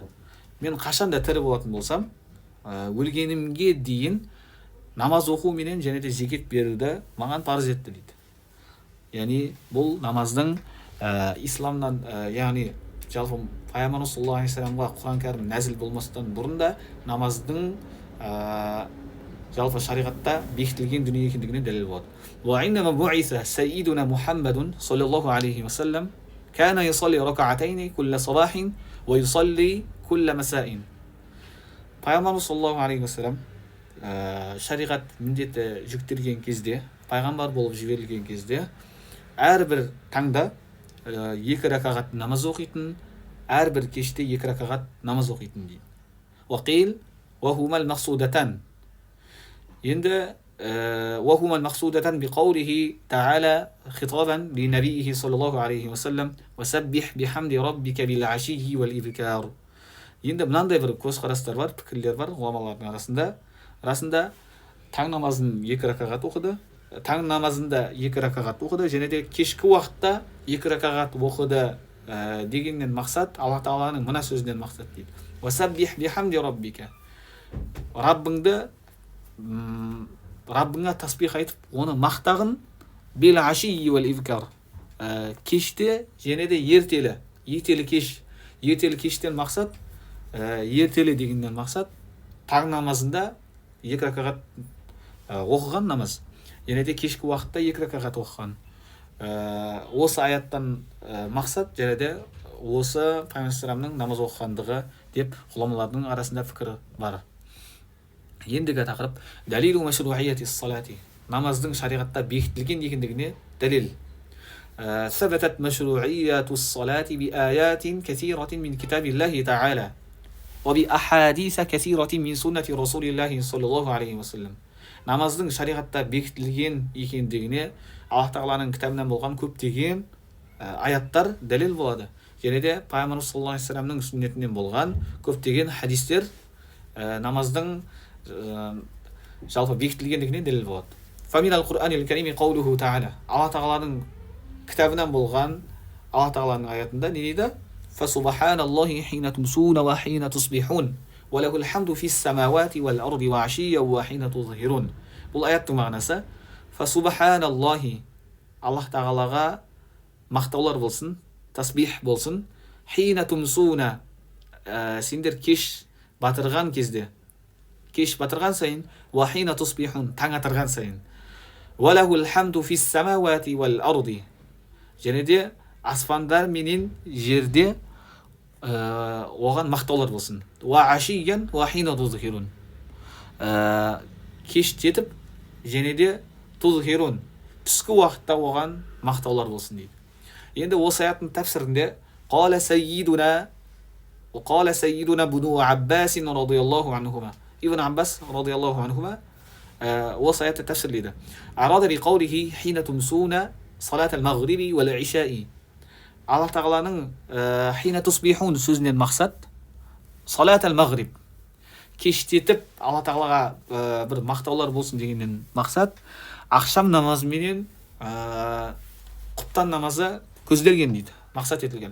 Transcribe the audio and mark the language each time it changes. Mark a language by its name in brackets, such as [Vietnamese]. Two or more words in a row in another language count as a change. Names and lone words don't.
[Kazakh] Мен қашанда тірі болатын болсам, өлгенімге дейін намаз оқу менен және де зекет беруді маған парыз етті дейді. Яғни бұл намаздың исламнан, яғни жалпы пайғамбарымыз [Arabic] صلى الله عليه وسلم [Kazakh] Құран кәрім нәзіл болмастан бұрын да намаздың жалпы шариғатта бекітілген дүние екендігіне дәлел болады. [Arabic] وعندما بعث سيدنا محمد صلى الله عليه وسلم كان يصلي ركعتين كل صباح ويصلي كل مساء. [Kazakh] Пайғамбарымыз [Arabic] صلى الله عليه وسلم [Kazakh] шариғат міндеті жүктелген кезде, пайғамбар болып жіберілген кезде әрбір таңда 2 ракағат намаз оқитын, әрбір кеште 2 ракағат намаз оқитын дейді. [Arabic] وقيل وهما المقصودتان. Енді وهما المقصودتان بقوله تعالى خطابا لنبيه صلى الله عليه وسلم وسبح بحمد ربك بالعشي والإبكار. [Kazakh] Енді мынандай бір көзқарастар бар, пікірлер бар ғұламалардың арасында. Расында таң намазын 2 ракағат оқыды, таң намазында 2 ракағат оқыды, және де кешкі уақытта 2 ракағат оқыды дегеннен мақсат Алла тағаланың мына сөзінен мақсат дейді. [Arabic] وسبح بحمد ربك. [Kazakh] Раббыңа тасбих айтып, оны мақтағын [Arabic] بالعشي والإبكار. [Kazakh] Кеште және де ертелі кеш. Ертелі кештен мақсат, ертелі дегеннен мақсат таң намазында 2 ракағат оқыған намаз. Және де кешкі уақытта 2 ракағат оқыған. Осы аяттан мақсат және де осы пайғамбарымның намаз оқығандығы деп ғұламалардың арасында пікір бар. Ендігі тақырып [Arabic] دليل مشروعية الصلاة. [Kazakh] Намаздың шариғатта бекітілген екендігіне дәлел. [Arabic] ثبتت مشروعية الصلاة بآيات كثيرة من كتاب الله تعالى وبأحاديث كثيرة من سنة رسول الله صلى الله عليه وسلم. [Kazakh] Намаздың шариғатта бекітілген екендігіне Аллах тағаланың кітабынан болған көптеген аяттар дәлел болады. Және де пайғамбарымыз [Arabic] صلى الله عليه وسلم [Kazakh] сүннетінен болған көптеген хадистер намаздың жалпы бекітілгендігіне дәлел болады. [Arabic] فمن القرآن الكريم قوله تعالى. [Kazakh] Алла тағаланың кітабынан болған Алла тағаланың аятында не дейді? [Arabic] فسبحان الله حين تمسون وحين تصبحون وله الحمد في السماوات والأرض وعشيا وحين تظهرون. [Kazakh] Бұл аяттың мағынасы Фасубханаллахи, Аллах тағалаға мақтаулар болсын, тасбих болсын. [Arabic] حين تمسون, [Kazakh] сендер кеш батырған кезде, кеш батырған сайын, [Arabic] وحين تصبحون, [Kazakh] таң атырған сайын. [Arabic] وله الحمد في السماوات والأرض. [Kazakh] Және де аспандар менен жерде оған мақтаулар болсын. [Arabic] وعشيا وحين تظهرون. [Kazakh] Кеш жетіп, және де тузхирун, түскі уақытта оған мақтаулар болсын дейді. Енді осы аяттың тәфсірінде [Arabic] قال سيدنا ابن عباس رضي الله عنهما. [Kazakh] Ибн Аббас [Arabic] رضي الله عنهما [Kazakh] осы аятты тәфсірлейді. [Arabic] أراد بقوله حين تمسون صلاة المغرب والعشاء. [Kazakh] Аллах тағаланың [Arabic] حين تصبحون [Kazakh] сөзінен мақсат [Arabic] صلاة المغرب, [Kazakh] кештетіп Алла тағалаға бір мақтаулар болсын дегеннен мақсат ақшам намазы менен құптан намазы көзделген дейді, мақсат етілген.